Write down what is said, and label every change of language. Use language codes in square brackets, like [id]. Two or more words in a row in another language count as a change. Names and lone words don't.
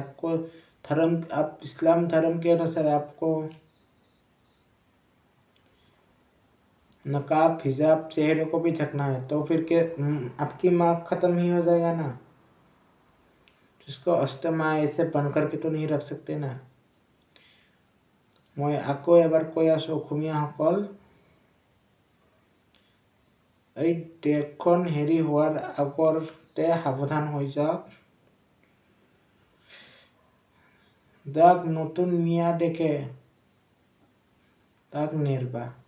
[hi] आपको धर्म, आप इस्लाम धर्म के अनुसार आपको नकाब हिजाब चेहरे को भी ढकना है, तो फिर के आपकी मार्क खत्म ही हो जाएगा ना। जिसको अष्टमा ऐसे बन करके तो नहीं रख सकते ना। मैं आपको [as] এবাৰ কৈ আছো অসমীয়াসকল, এই দেশখন হেৰি হোৱাৰ আগতে সাৱধান হৈ যাওক। যাক নতুন মিয়া দেখে তাক নেৰবা।